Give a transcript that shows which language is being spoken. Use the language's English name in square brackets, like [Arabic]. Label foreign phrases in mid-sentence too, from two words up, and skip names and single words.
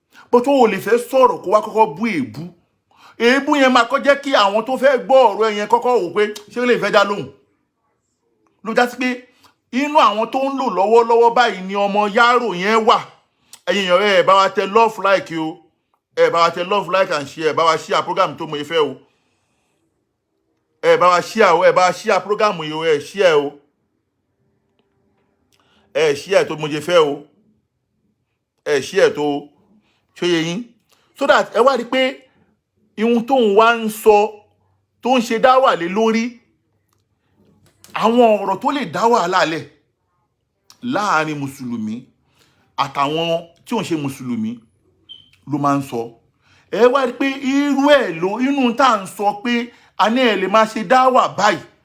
[Yoruba] But o ò lè fẹ́ sọ̀rọ̀ kó wá kọ́kọ́ bú èébú. Èébú yẹn máa kọ́ jẹ́ kí àwọn tó fẹ́ gbọ́ ọ̀rọ̀ ẹ yẹn kọ́kọ́ wò pé ṣé ó lè fẹ́ dá lóhùn. Ló já sí pé inú àwọn tó ń lò lọ́wọ́lọ́wọ́ báyìí ni ọmọ Yaro yẹn wà. Ẹ̀yin èèyàn, ẹ bá wa tẹ [English] love like [Yoruba] o. Ẹ bá wa tẹ [English] love like and share. [Yoruba] Ẹ bá wa [English] share program [Yoruba] tó mo fẹ́ o. Ẹ bá wa share o. Ẹ bá wa [English] share program [Yoruba] yìí o. Ẹ share o. Ẹ share tó mo fẹ́ o. Ẹ share tó ṣó yé yín. [English] So that [Yoruba] ẹ wá rí pé ihun tóun wá ń sọ, tó ń ṣe dáwà lé lórí, àwọn ọ̀rọ̀ tó lè dá wàhálà lẹ̀ láàrin Mùsùlùmí àtàwọn tí ò ń ṣe Mùsùlùmí ló máa ń sọ. Ẹ wá rí pé irú ẹ̀ ló, inú tá à ń sọ pé a ní ẹ lè máa ṣe dáwà báyìí.